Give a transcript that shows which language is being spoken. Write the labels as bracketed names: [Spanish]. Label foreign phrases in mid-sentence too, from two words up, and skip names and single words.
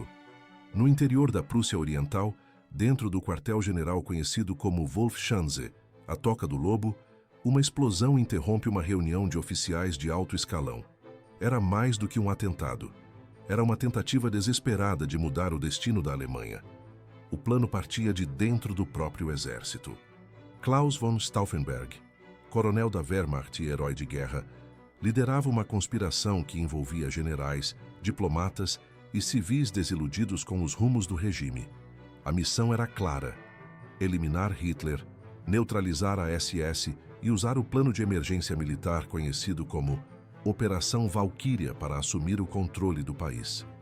[Portuguese] No interior da Prússia Oriental, dentro do quartel-general conhecido como Wolfschanze, a Toca do Lobo, uma explosão interrompe uma reunião de oficiais de alto escalão. Era mais do que um atentado. Era uma tentativa desesperada de mudar o destino da Alemanha. O plano partia de dentro do próprio exército. Klaus von Stauffenberg, coronel da Wehrmacht e herói de guerra, liderava uma conspiração que envolvia generais, diplomatas e civis desiludidos com os rumos do regime. A missão era clara: eliminar Hitler, neutralizar a SS e usar o plano de emergência militar conhecido como Operação Valkyria para assumir o controle do país.